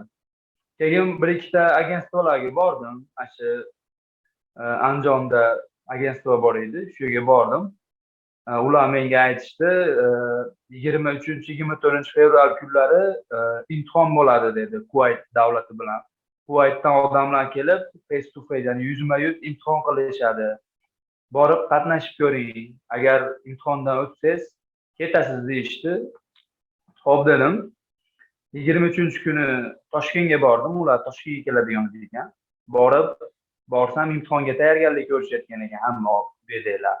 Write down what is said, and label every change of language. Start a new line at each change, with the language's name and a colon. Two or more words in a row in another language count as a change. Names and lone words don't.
Uzbek: Keyin bir ikkita agentstvolarga bordim. Shu Andijonda agentstvo bor edi, shu yerga bordim. Ular menga aytishdi, 23-24 fevral kunlari imtihon bo'ladi dedi, Kuvayt davlati bilan. Kuvaytdan odamlar kelib,
English: face to face,
Uzbek: ya'ni yuzma-yuz imtihon qilishadi. Borib qatnashib ko'ring. Agar imtihondan o'tsangiz, ketasiz deyishdi. Xo'p dedim. 23-kuni Toshkentga bordim. Ular Toshkentga keladigan ekan. Borsam imtihonga tayyorgarlik ko'rishayotgan ekan hamma bedaylar.